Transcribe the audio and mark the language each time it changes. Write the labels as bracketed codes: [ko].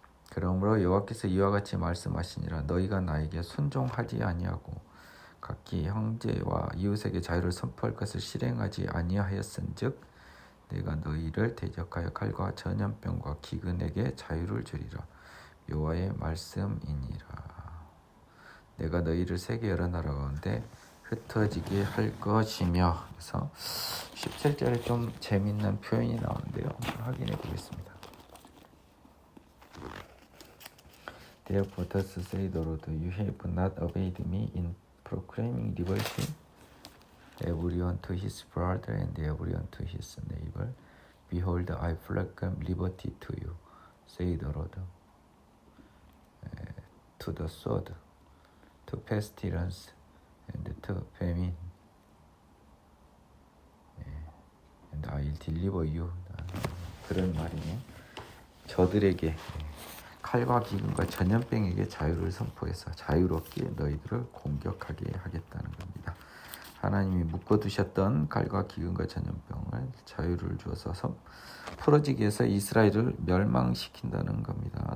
[ko] 그러므로 여호와께서 이와 같이 말씀하시니라. 너희가 나에게 순종하지 아니하고 각기 형제와 이웃에게 자유를 선포할 것을 실행하지 아니하였은즉 내가 너희를 대적하여 칼과 전염병과 기근에게 자유를 주리라. 여호와의 말씀이니라. 내가 너희를 세계 여러 나라 가운데 흩어지게 할 것이며. 그래서 17절에 좀 재밌는 표현이 나오는데요. 확인해 보겠습니다. [en] Therefore thus say the Lord, you have not obeyed me in proclaiming liberty, everyone to his brother and everyone to his neighbor. Behold, I proclaim liberty to you, say the Lord, to the sword, to pestilence, and to famine, and I will deliver you. [ko] 그런 말이네. 저들에게 칼과 기근과 전염병에게 자유를 선포해서 자유롭게 너희들을 공격하게 하겠다는 겁니다. 하나님이 묶어두셨던 칼과 기근과 전염병을 자유를 주어서 풀어지기 위해서 이스라엘을 멸망시킨다는 겁니다.